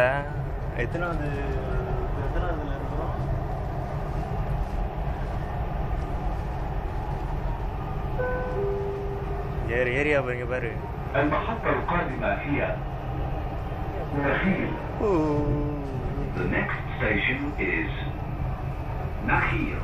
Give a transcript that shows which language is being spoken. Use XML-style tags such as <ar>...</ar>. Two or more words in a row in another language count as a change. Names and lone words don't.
<ta>எத்தனாவது ஏரியா பாருங்க பாரு.</ta> <ar>المحطة القادمة هي نخيل.</ar> <en>The next station is Nakheel.</en>